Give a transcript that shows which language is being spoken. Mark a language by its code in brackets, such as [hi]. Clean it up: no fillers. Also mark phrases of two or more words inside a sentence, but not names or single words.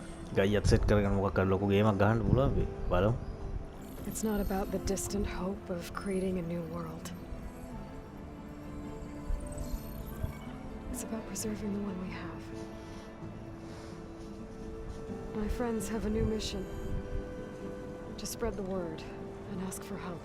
[si] ගයියත් සෙට් කරගෙන මොකක් කර ලොකු ගේමක් ගහන්න පුළුවන් වෙයි. බලමු. [en] It's not about the distant hope of creating a new world. It's about preserving the one we have. My friends have a new mission. To spread the word and ask for help.